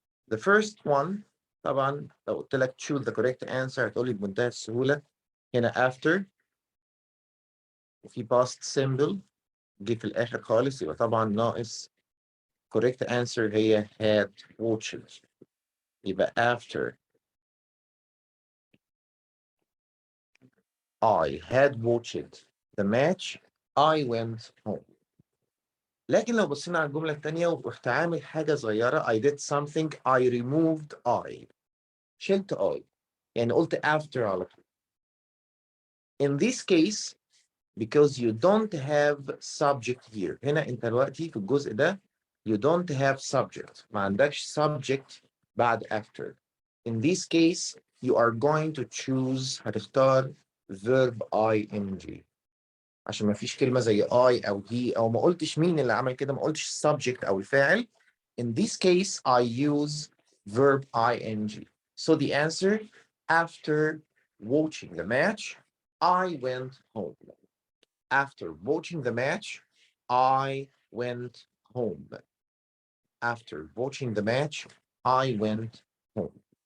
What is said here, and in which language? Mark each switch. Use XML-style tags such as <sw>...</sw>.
<ar>The first one طبعا لو قلت لك</ar> <en>choose the correct answer</en> <ar>هتقولي بمنتهى السهولة هنا after وفي past symbol جه في الآخر خالص، يبقى طبعا ناقص correct answer هي had watched.</ar> <en>يبقى after I had watched the match I went home.</en> <ar>لكن لو بصينا على الجملة الثانية ورحت عامل حاجة صغيرة</ar> <en>I did something I removed I</en> <ar>شلت I يعني قلت after على طول.</ar> <en>In this case because you don't have subject here</en> <ar>هنا انت دلوقتي في الجزء ده</ar> <en>you don't have subject</en> <ar>ما عندكش subject بعد after.</ar> <en>In this case you are going to choose</en> <ar>هتختار verb ing عشان ما فيش كلمة زي I أو he أو ما قلتش مين اللي عمل كده، ما قلتش subject أو الفاعل.</ar> <en>In this case I use verb ing. So the answer after watching the match I went home. After watching the match I went home. After watching the match I went home.</en>